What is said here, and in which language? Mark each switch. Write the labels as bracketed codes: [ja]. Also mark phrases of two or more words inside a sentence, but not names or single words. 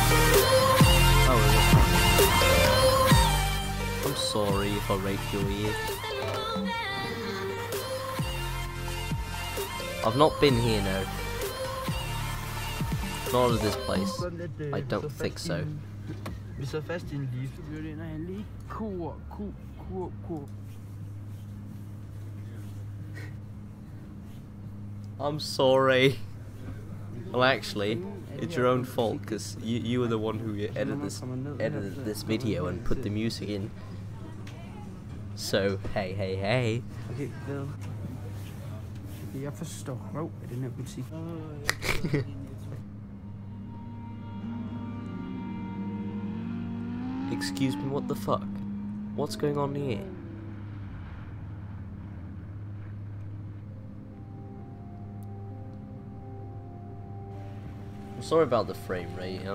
[en] I'm sorry if I raped your ear. I've not been here, no. Not at this place. I don't think so. [da] Vi sidder fast i en lift. Vi går ind og handler lige kur. [en] I'm sorry. Well, actually, it's your own fault because you were the one who edited this video and put the music in. So hey. [da] Okay, hvad? Jeg forstår røv af den her butik. [en] Excuse me, what the fuck? What's going on here? I'm sorry about the frame rate.